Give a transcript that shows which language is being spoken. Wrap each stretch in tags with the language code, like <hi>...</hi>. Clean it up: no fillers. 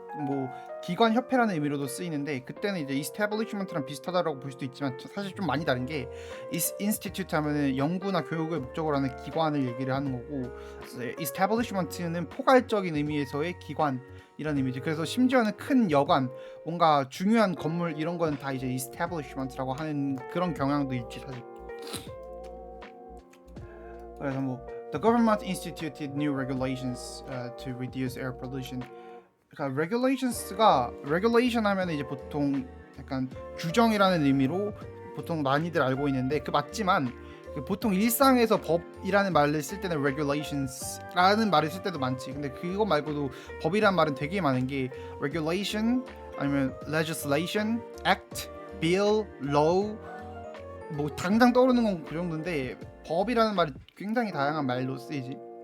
<ko>뭐 기관 협회라는 의미로도 쓰이는데 그때는 이제 establishment랑 비슷하다라고 볼 수도 있지만 사실 좀 많이 다른 게 institute 하면은 연구나 교육을 목적으로 하는 기관을 얘기를 하는 거고 establishment는 포괄적인 의미에서의 기관이라는 의미지. 그래서 심지어는 큰 여관, 뭔가 중요한 건물 이런 건 다 이제 establishment라고 하는 그런 경향도 있지 사실. 그래서 뭐</ko> <en>The government instituted new regulations to reduce air pollution.</en> <ko>그러니까 regulation 하면 이제 보통 약간 규정이라는 의미로 보통 많이들 알고 있는데 그 맞지만 보통 일상에서 법이라는 말을 쓸 때는 regulations라는 말을 쓸 때도 많지. 근데 그거 말고도 법이란 말은 되게 많은 게 regulation 아니면 legislation, act, bill, law 뭐 당장 떠오르는 건 그 정도인데 법이라는 말이 굉장히 다양한 말로 쓰이지.</ko>